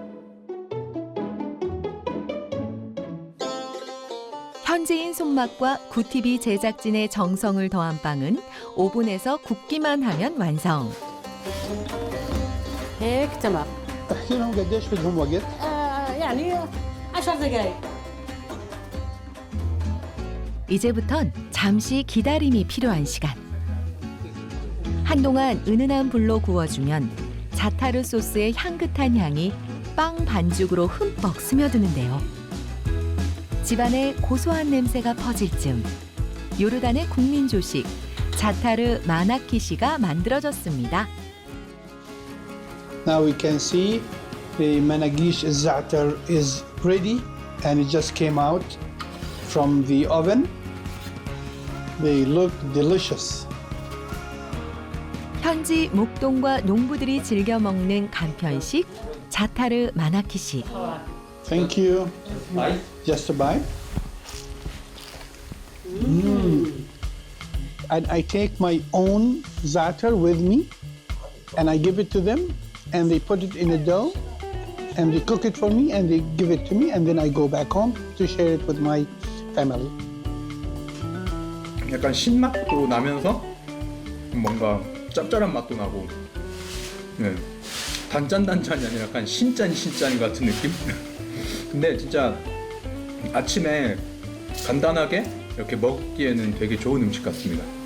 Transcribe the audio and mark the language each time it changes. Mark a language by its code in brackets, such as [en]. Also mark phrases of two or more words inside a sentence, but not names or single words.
[ko] 현지인 손맛과 구티비 제작진의 정성을 더한 빵은 오븐에서 굽기만 하면 완성. [ar] هيك تمام. تحكي لهم قديش بدهم وقت؟ يعني 10 دقائق. [ko] 이제부턴 잠시 기다림이 필요한 시간. 한동안 은은한 불로 구워주면 자타르 소스의 향긋한 향이 빵 반죽으로 흠뻑 스며드는데요. 집안에 고소한 냄새가 퍼질 즈음 요르단의 국민 조식 자타르 마나키시가 만들어졌습니다. [en] Now we can see the managish za'atar is ready and it just came out from the oven. They look delicious. [ko] 현지 목동과 농부들이 즐겨 먹는 간편식 자타르 마나키시. [en] Thank you. Bye. Just a bite. And I take my own za'atar with me and I give it to them and they put it in a dough and they cook it for me and they give it to me and then I go back home to share it with my family. [ko] 약간 신맛도 나면서 뭔가 짭짤한 맛도 나고, 네. 단짠단짠이 아니라 약간 신짠 같은 느낌? 근데 진짜 아침에 간단하게 이렇게 먹기에는 되게 좋은 음식 같습니다.